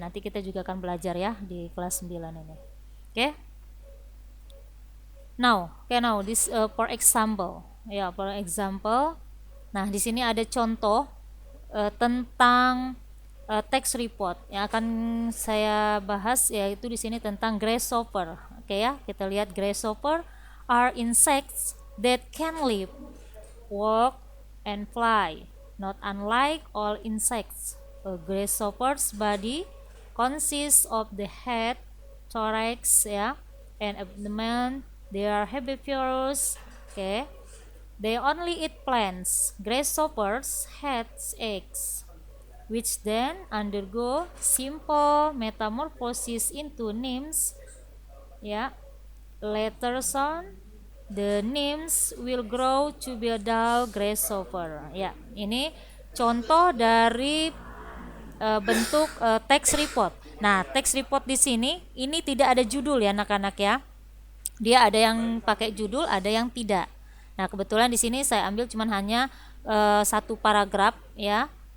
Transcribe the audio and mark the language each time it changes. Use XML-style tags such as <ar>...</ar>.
<id>Nanti kita juga akan belajar ya di kelas 9 ini. Oke.</id> <en>Now this for example. Ya, for example.</en> <id>Nah, di sini ada contoh tentang text report yang akan saya bahas, yaitu di sini tentang grasshopper.</id> <en>Oke ya,</en> <id>kita lihat</id> <en>grasshopper are insects that can live, walk, and fly, not unlike all insects. A grasshopper's body consists of the head, thorax, ya, and abdomen. They are herbivorous. Okay. They only eat plants. Grasshoppers hatch eggs, which then undergo simple metamorphosis into nymphs. Ya, later on the nymphs will grow to be adult grasshopper.</en> <id>Ya, ini contoh dari bentuk text report. Nah, text report di sini ini tidak ada judul ya anak-anak ya. Dia ada yang pakai judul, ada yang tidak. Nah, kebetulan di sini saya ambil cuman hanya satu paragraf ya.</id>